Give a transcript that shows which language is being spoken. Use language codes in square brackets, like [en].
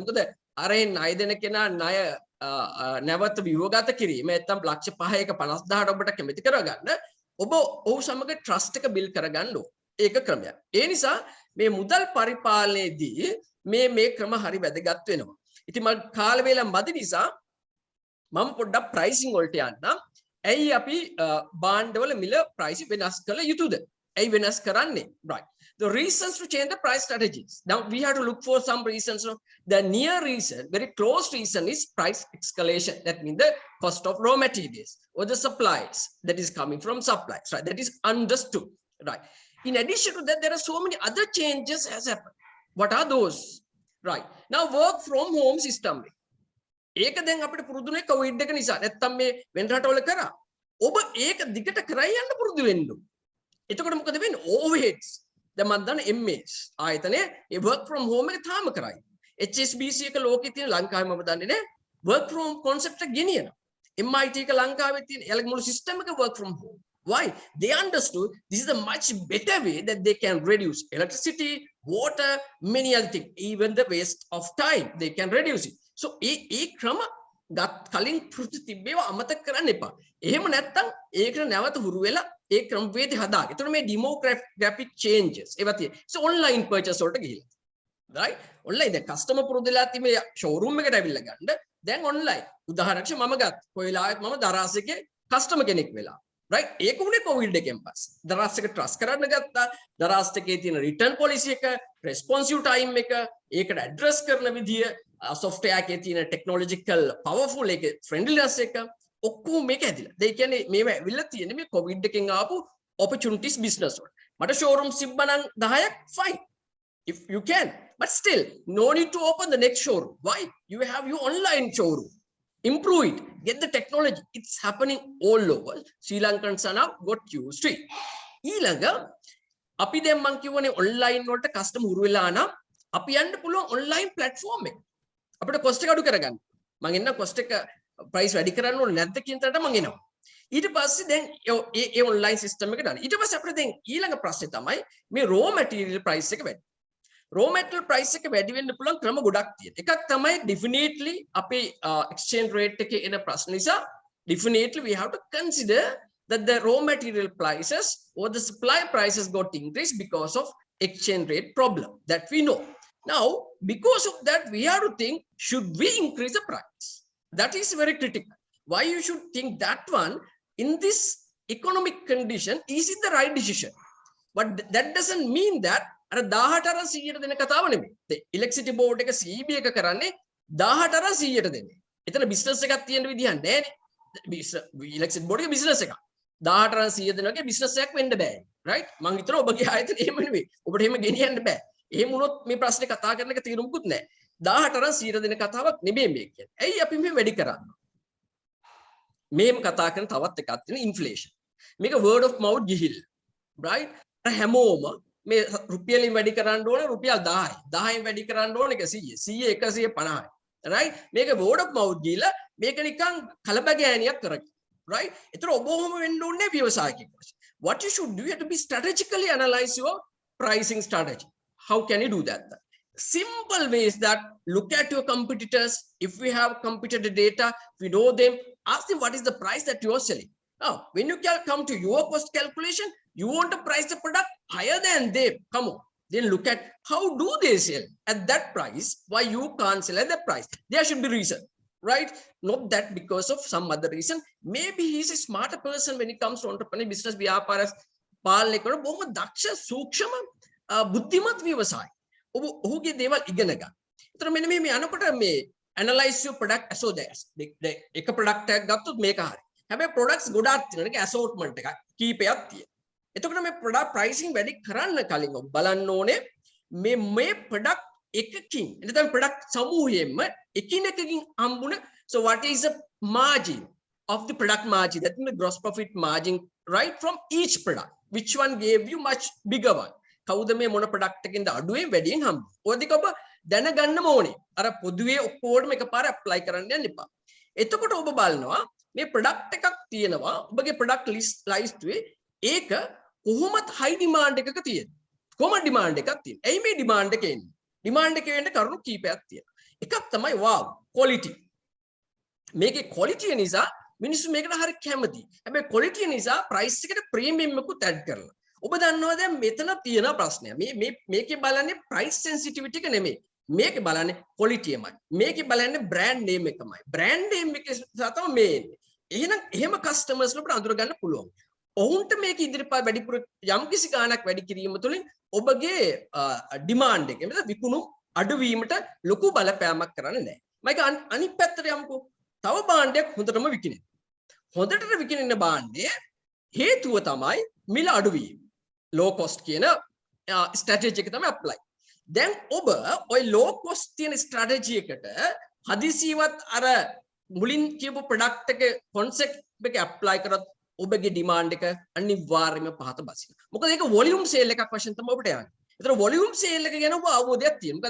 [si] මොකද අරෙන් ණය දෙන කෙනා ණය නැවත විවගත කිරීම නැත්නම් ලක්ෂ 5ක 50000ට ඔබට කැමති කරගන්න ඔහු සමග trust එක build කරගන්න ඕන. ඒක ක්‍රමයක්. ඒ නිසා මේ මුදල් පරිපාලනයේදී මේ ක්‍රම හරි වැදගත් වෙනවා. ඉතින් මම කාල වේලා මදි නිසා මම පොඩ්ඩක් pricing වලට යන්නම්. ඇයි අපි භාණ්ඩවල මිල price වෙනස් කළ යුතුද? ඇයි වෙනස් කරන්නේ? [en] Right. The reasons to change the price strategies. Now we have to look for some reasons. The near reason, very close reason is price escalation. That means the cost of raw materials or the supplies that is coming from supplies. Right. That is understood. Right. In addition to that, there are so many other changes has happened. What are those? Right. Now work from home system. [si] ඒක දැන් අපිට පුරුදුනේ Covid එක නිසා. නැත්තම් මේ වෙන රටවල කරා. ඔබ ඒක දිගට කරා යන්න පුරුදු වෙන්න. එතකොට මොකද වෙන්නේ? overheads. දැන් මම දන්න MS ආයතනයේ ඒ work from home එක තාම කරයි. HSBC එක ලෝකේ තියෙන ලංකාවේ මම දන්නේ නැහැ. work from home concept එක ගෙනියනවා. MIT එක ලංකාවේ තියෙන එයාලගේ මුළු system එක work from home. [en] Why? They understood this is a much better way that they can reduce electricity, water, many other things, even the waste of time. They can reduce it. [si] So, ඒ ක්‍රම කලින් පුරුදු තිබේව අමතක කරන්න එපා. එහෙම නැත්නම් ඒකට නැවත හුරු වෙලා ඒ ක්‍රමවේද හදාගන්න. ඒතර මේ demographic changes ඒවා තියෙන. So online purchase වලට ගිහිල්ලා. [en] right? [si] online දැන් customer පුරුදුලා තිබේ showroom එකට ඇවිල්ලා ගන්න. දැන් online. උදාහරණයක් මම ගත්තා. කොයිලාවත් මම දරාසෙකේ customer කෙනෙක් වෙලා. right? ඒක උනේ කොවිඩ් එකෙන් පස්සේ. දරාස් එක trust කරන්න ගත්තා. දරාස් එකේ තියෙන return policy එක, responsive time එක, ඒකට address කරන විදිය, software එකේ තියෙන technological powerful එක friendliness එක ඔක්කොම මේක ඇදිලා. ඒ කියන්නේ මේව ඇවිල්ලා තියෙන්නේ මේ කොවිඩ් එකෙන් ආපු opportunities business වල. මට showrooms තිබ්බනම් 10ක් fine. [en] If you can, but still no need to open the next showroom. Why? You have your online showroom. Improve it, get the technology. It's happening all over. Sri Lankans are now got used to it. [si] ඊළඟ අපි දැන් මම කියවනේ online වලට customer හුරු වෙලා නම් අපි යන්න පුළුවන් online platform එක. අපිට cost එක අඩු කරගන්න. මම එන්න cost එක price වැඩි කරන්න ඕනේ නැද්ද කියන තරට මම එනවා. ඊට පස්සේ දැන් ඒ online system එක දාන්න. ඊට පස්සේ අපිට දැන් ඊළඟ ප්‍රශ්නේ තමයි මේ raw material price එක වැඩි. raw material price එක වැඩි වෙන්න පුළුවන් ක්‍රම ගොඩක් තියෙනවා. එකක් තමයි definitely අපේ exchange rate එකේ එන ප්‍රශ්න නිසා [en] definitely we have to consider that the raw material prices or the supply prices got increased because of exchange rate problem that we know. Now, because of that, we have to think, should we increase the price? That is very critical. Why you should think that one in this economic condition, is it the right decision? But that doesn't mean that [si] අර 18 100ට දෙන කතාව නෙමෙයි. The electricity board එක CB එක කරන්නේ 18 100ට දෙන්නේ. එතන business එකක් තියෙන විදිහක් නැහැ නේ. electricity board එක business එකක්. 18 100 දෙන වගේ business එකක් වෙන්න බෑ. right? මං හිතනවා ඔබගේ ආයතන එහෙම නෙමෙයි. ඔබට එහෙම ගෙනියන්න බෑ. එහෙම වුණොත් මේ ප්‍රශ්නේ කතා කරන එක තීරුම්කුත් නැහැ. 18 100 දෙන කතාවක් නෙමෙයි මේ කියන්නේ. ඇයි අපි මේ වැඩි කරන්නේ? මේම කතා කරන තවත් එකක් තියෙන inflation. මේක word of mouth ගිහිල්ලා. [en] right? [si] හැමෝම මේ රුපියලින් වැඩි කරන්න ඕනේ රුපියල් 10යි 10න් වැඩි කරන්න ඕනේ 100 150යි right මේක word of mouth ගිහලා මේක නිකන් කලබගෑනියක් කරගන්න right ඒතර ඔබ ඔහොම වෙන්න ඕනේ ව්‍යවසායකයෙක් වශයෙන් [en] what you should do, you have to be strategically analyze your pricing strategy. How can you do that? Simple way is that look at your competitors. If we have competitor data, we know them, ask them what is the price that you are selling. Now when you can come to your cost calculation, you want to price the product higher than them. Come on. Then look at how do they sell at that price, why you can't sell at that price. There should be reason, right? Not that because of some other reason. Maybe he's a smarter person when it comes to entrepreneur business. [si] ව්‍යාපාරස් පාලනය කරන බොහොම දක්ෂ සූක්ෂම බුද්ධිමත් ව්‍යවසාය. ඔහුගේ දේවල් ඉගෙන ගන්න. ඒතර මෙන්න මේ අනකොට මේ [en] analyze your product assortment. [si] එක product එකක් ගත්තොත් මේක හරි. හැබැයි products ගොඩාක් තියෙනවා. ඒක assortment එකක් කීපයක් තියෙනවා. එතකොට මේ product pricing වැඩි කරන්න කලින් ඔබ බලන්න ඕනේ මේ product එකකින් එතන product සමූහයෙන්ම එකිනෙකකින් හම්බුන [en] so what is the margin of the product margin, that is the gross profit margin, right, from each product, which one gave you much bigger one. [si] කවුද මේ මොන product එකකින්ද අඩුවෙන් වැඩියෙන් හම්බ. ඔය දෙක ඔබ දැනගන්නම ඕනේ. අර පොදුවේ ඔක්කොටම එකපාර apply කරන්න යන්න එපා. එතකොට ඔබ බලනවා මේ product එකක් තියෙනවා ඔබගේ product list වේ ඒක කොහොමද high demand එකක තියෙන්නේ. කොහොමද demand එකක් තියෙන්නේ. එයි මේ demand එක එන්නේ. demand එකේ වෙන්න කරුණු කීපයක් තියෙනවා. එකක් තමයි wow quality. මේකේ quality නිසා මිනිස්සු මේකට හරිය කැමතියි. හැබැයි quality නිසා price එකට premium එකකුත් add කරලා. ඔබ දන්නවා දැන් මෙතන තියෙන ප්‍රශ්නය. මේකේ බලන්නේ price sensitivity එක නෙමෙයි. මේකේ බලන්නේ quality එකමයි. මේකේ බලන්නේ brand name එකමයි. brand name එක තමයි මේ එන්නේ. එහෙම customers වලට අඳුර ගන්න පුළුවන්. ඔවුන්ට මේක ඉදිරිපත් වැඩිපුර යම්කිසි ගාණක් වැඩි කිරීම තුළින් ඔබගේ demand එක එමෙතන විකුණුම් අඩුවීමට ලොකු බලපෑමක් කරන්නේ නැහැ. මම අනිත් පැත්තට යමුකෝ. තව භාණ්ඩයක් හොඳටම විකිනේ. හොඳට විකිනෙන භාණ්ඩයේ හේතුව තමයි මිල අඩුවීම. low cost කියන strategy එක තමයි apply. දැන් ඔබ ওই low cost තියෙන strategy එකට හදිසියවත් අර මුලින් කියපු product එක concept එක apply කරත් ඔබගේ demand එක අනිවාර්යයෙන්ම පහත බසිනවා. මොකද ඒක volume sale එකක් වශයෙන් තමයි ඔබට යන්නේ. ඒතර volume sale එක ගැන ඔබ අවබෝධයක් තියෙනවා.